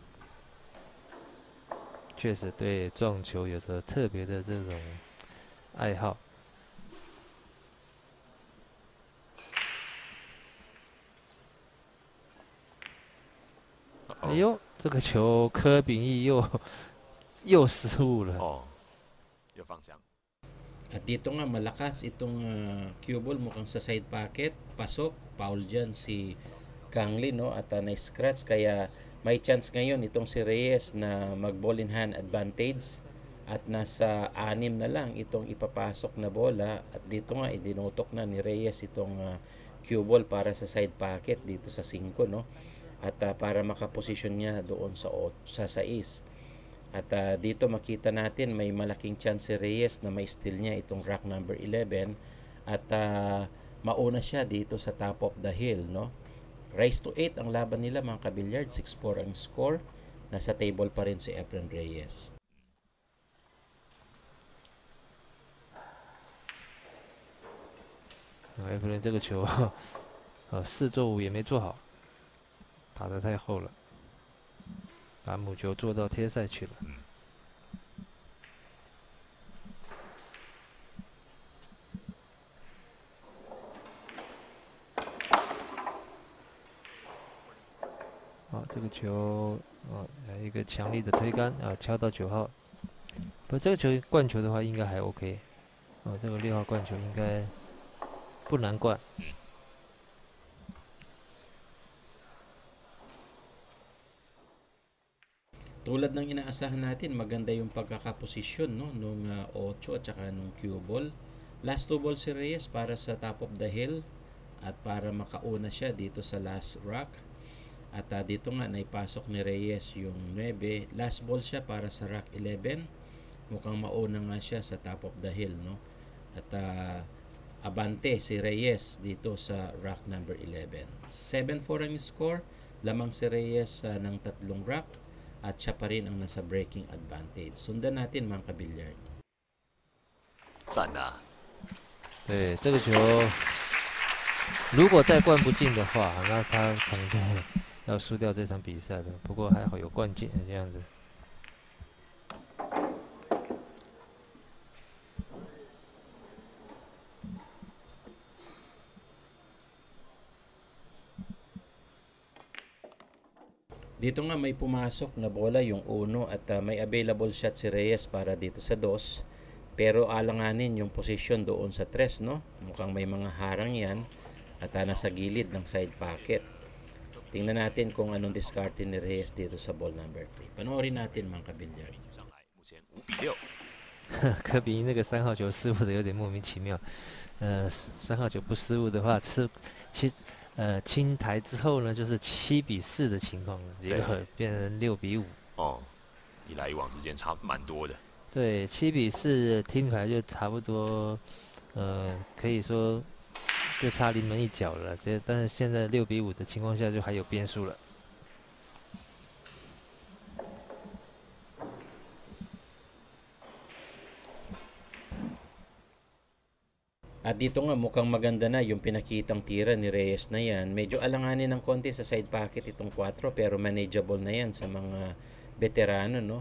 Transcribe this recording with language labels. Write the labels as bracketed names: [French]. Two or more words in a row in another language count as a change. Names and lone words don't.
[Chinese] 确实对撞球有着特别的这种爱好。哎呦，这个球柯秉义又失误了。又放枪。 [Filipino] At dito nga malakas itong [English] cue ball [Filipino] mukhang sa [English] side pocket, [Filipino] pasok, foul dyan si Kangli no at na-scratch kaya may chance ngayon itong si Reyes na mag- [English] ball in hand advantage [Filipino] at nasa 6 na lang itong ipapasok na bola at dito nga idinutok na ni Reyes itong [English] cue ball [Filipino] para sa [English] side pocket [Filipino] dito sa 5 no at para makaposisyon niya doon sa 6 at dito makita natin may malaking chance si Reyes na may steal niya itong [English] rack number [Filipino] 11 at mauna siya dito sa [English] top of the hill [Filipino] no. [English] Rise to 8 [Filipino] ang laban nila mga kabilyard, 6-4 ang score. Nasa table pa rin si Efren Reyes. [Chinese] Efren 这个球4做5也没做好，打得太厚了，把母球做到贴塞去了。这个球一个强力的推杆敲到9号。不，这个球灌球的话应该还 OK。这个6号灌球应该不难灌。 [Filipino] Tulad ng inaasahan natin, maganda yung pagkakaposisyon no nung 8 at saka nung [English] cue ball. Last 2 ball [Filipino] si Reyes para sa [English] top of the hill [Filipino] at para makauna siya dito sa [English] last rack. [Filipino] At dito nga naipasok ni Reyes yung 9. [English] Last ball [Filipino] siya para sa rack 11. Mukhang mauna nga siya sa [English] top of the hill [Filipino] no. At abante si Reyes dito sa [English] rack number [Filipino] 11. 7-4 ang score. Lamang si Reyes ng 3 rack at siya pa rin ang nasa [English] breaking advantage. [Filipino] Sundan natin mga kabilyard. [Chinese] 赞啊！对，这个球如果再灌不进的话，那他可能就要输掉这场比赛的。不过还好有灌进这样子。 [Filipino] Dito nga may pumasok na bola yung 1 at may [English] available shot [Filipino] si Reyes para dito sa 2. Pero alanganin yung position doon sa 3 no. Mukhang may mga harang yan at nasa gilid ng [English] side pocket. [Filipino] Tingnan natin kung anong discarte ni Reyes dito sa [English] ball number [Filipino] 3. Panoorin natin mga kabilyar. [Chinese] 目前5-6。柯比那个3号球失误的有点莫名其妙。3号球不失误的话， 清台之后呢，就是7比4的情况了，结对果变成6比5。哦，一来一往之间差蛮多的。对，7比4听牌就差不多，可以说就差临门一脚了。但是现在6比5的情况下，就还有变数了。 [Filipino] At dito nga mukhang maganda na yung pinakitang tira ni Reyes na yan. Medyo alanganin ng konti sa [English] side pocket [Filipino] itong 4 pero manageable na yan sa mga veterano, no?